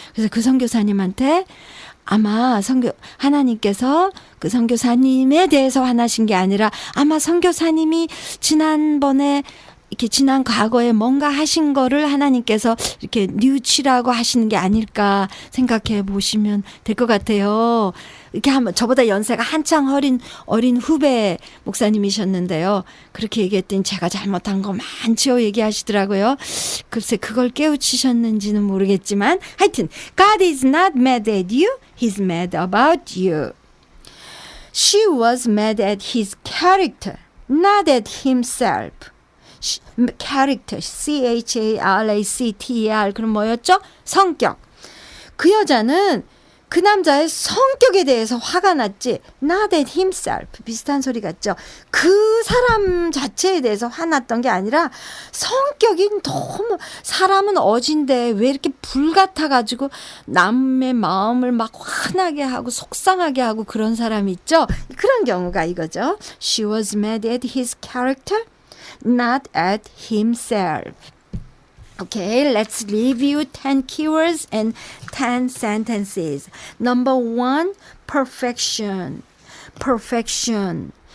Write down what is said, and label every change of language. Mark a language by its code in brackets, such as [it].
[ko] 그래서 그 선교사님한테 아마 하나님께서 그 선교사님에 대해서 화나신 게 아니라 아마 선교사님이 지난 과거에 뭔가 하신 거를 하나님께서 이렇게 뉘우치라고 하시는 게 아닐까 생각해 보시면 될 것 같아요. 이렇게 하면 저보다 연세가 한창 어린 후배 목사님이셨는데요. 그렇게 얘기했더니 제가 잘못한 거 많죠 얘기하시더라고요. 글쎄 그걸 깨우치셨는지는 모르겠지만 하여튼 [en] God is not mad at you. He's mad about you. She was mad at his character, not at himself. [ko] character, C-H-A-R-A-C-T-E-R 그럼 뭐였죠? 성격. 그 여자는 그 남자의 성격에 대해서 화가 났지 [en] not at himself [ko] 비슷한 소리 같죠? 그 사람 자체에 대해서 화났던 게 아니라 성격이 너무 사람은 어진데 왜 이렇게 불같아가지고 남의 마음을 막 화나게 하고 속상하게 하고 그런 사람 있죠? 그런 경우가 이거죠. [en] She was mad at his character not at himself. Okay, let's review 10 keywords and 10 sentences. Number 1, perfection. Perfection.